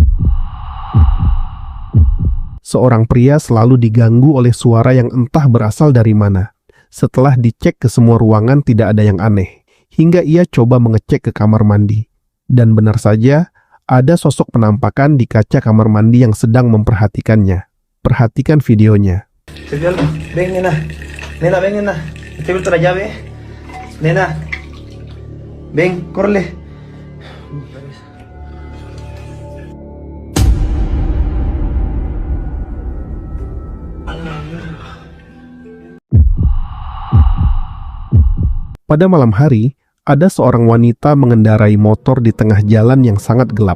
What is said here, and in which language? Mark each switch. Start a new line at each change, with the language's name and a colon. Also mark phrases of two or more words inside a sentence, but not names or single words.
Indonesian: Seorang pria selalu diganggu oleh suara yang entah berasal dari mana. Setelah dicek ke semua ruangan tidak ada yang aneh. Hingga ia coba mengecek ke kamar mandi. Dan benar saja, ada sosok penampakan di kaca kamar mandi yang sedang memperhatikannya. Perhatikan videonya.
Spanish: Ven, nena. Nena, ven, nena. Te he vuelto la llave. Nena. Ven, córrele.
Indonesian: Pada malam hari, ada seorang wanita mengendarai motor di tengah jalan yang sangat gelap.